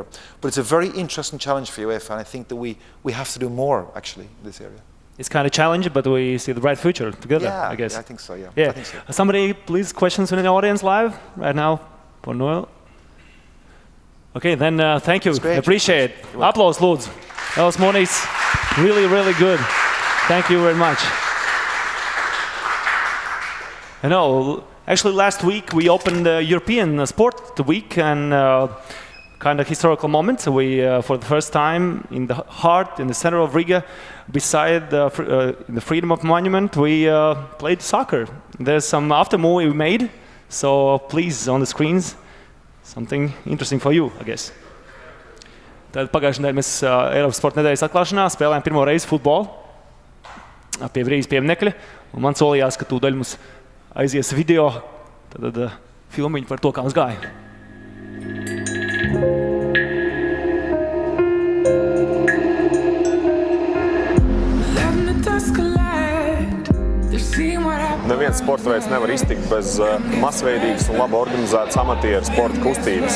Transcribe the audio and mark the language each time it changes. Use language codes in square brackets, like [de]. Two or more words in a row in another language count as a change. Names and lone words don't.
[en] But it's a very interesting challenge for UEFA, and I think that we have to do more, actually, in this area. It's kind of challenging, but we see the bright future together, I guess. Yeah, I think so, yeah. Yeah. I think so. Somebody, please, questions in the audience live right now for Noel? Okay, then thank you. Appreciate it. Applause, [lv] lūdzu. Noels Mūnijs, [en] really, really good. Thank you very much. I know, actually last week we opened the European Sport Week, and kind of historical moment. So we, for the first time in the heart, in the center of Riga, beside the Freedom of Monument, we played soccer. There's some after movie we made, so please, on the screens, something interesting for you, I guess. [lv] Tad pagājušajā nedēļā mēs Eiropas sporta nedēļas atklāšanā spēlējām pirmo reizi futbolu pie Rīgas pieminekļa, un man solījās, ka tūdaļ mums aizies video, tad filmiņu par to, kā mums gāja. Neviens sporta veids nevar iztikt bez masveidīgas un labi organizētas amatieru sporta kustības.